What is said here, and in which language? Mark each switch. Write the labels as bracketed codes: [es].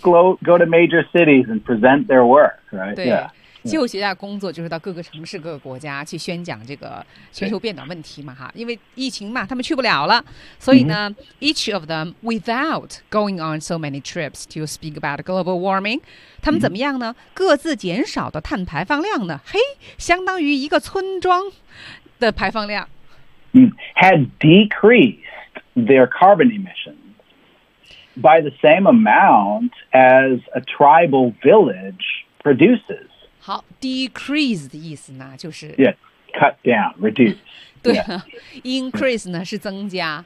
[en] Go to major cities and present their work, right? [zh] 对、 [en] yeah. [zh] 气候学家工作就是到各个城市、各个国家去宣讲这个全球变暖问题嘛，哈，因为疫情嘛，他们去不了了。所以呢、 [en] mm-hmm. ，each of them without going on so many trips to speak about global warming， [zh] 他们怎么样呢？ [en] Mm-hmm. [zh] 各自减少的碳排放量呢？嘿，相当于一个村庄的排放量。 [en] Had decreased. Their carbon emissions by the same amount as a tribal village produces. [zh] 好 ，decrease 的意思呢，就是 [en] yeah, cut down, reduce. [zh] 对、 [en] yeah. [zh] ，increase 呢是增加